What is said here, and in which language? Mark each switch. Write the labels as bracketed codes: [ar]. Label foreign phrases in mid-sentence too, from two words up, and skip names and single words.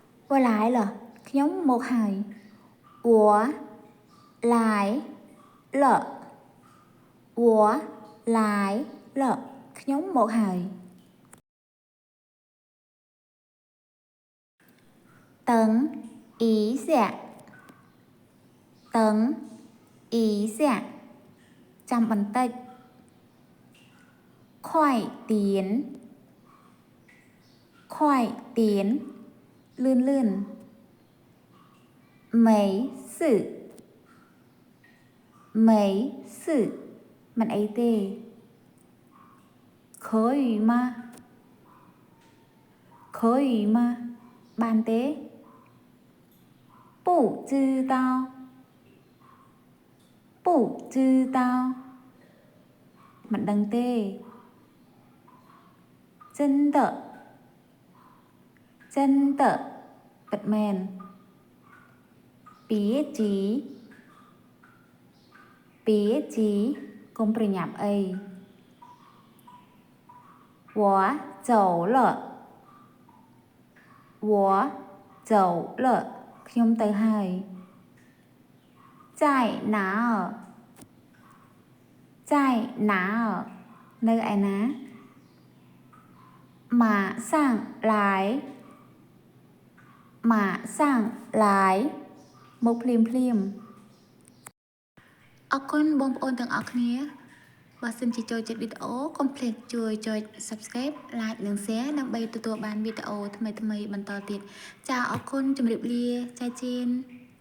[th] ว่าหลายเหรอ [km] ខ្ញុំមកហើយ [zh] 我来了我来了 [km] ខ្ញុំមកហើយ [zh] 等一下等一下 [km] ចាំបន្តិច [zh] 快点快点 [km] លឿនលឿន [zh] 没事没事 [km] មិនអីទេ [zh] 可以吗可以吗 [km] បានទេ [zh] 不知道不知道 [km] មិនដឹងទេ [zh] 真的真的 [km] ពិតមែន [zh] 别急别急 [km] កុំប្រញាប់អី [zh] 我走了我走了 [km] ខ្ញុំទៅហើយ [zh] 在哪儿在哪儿 [km] នៅឯណា [zh] 马上来马上来 [km] មកភ្លាមភ្លាមអរគុណបងប្អូនទាំងអស់គ្នាបើសិនជាចូលចិត្តវីដេអូកុំភ្លេចជួយចុច [en] Subscribe Like [km] និង Share ដើម្បីទទួលបានវីដេអូថ្មីៗបន្តទៀតចាអរគុណជម្រាបលាចាជេន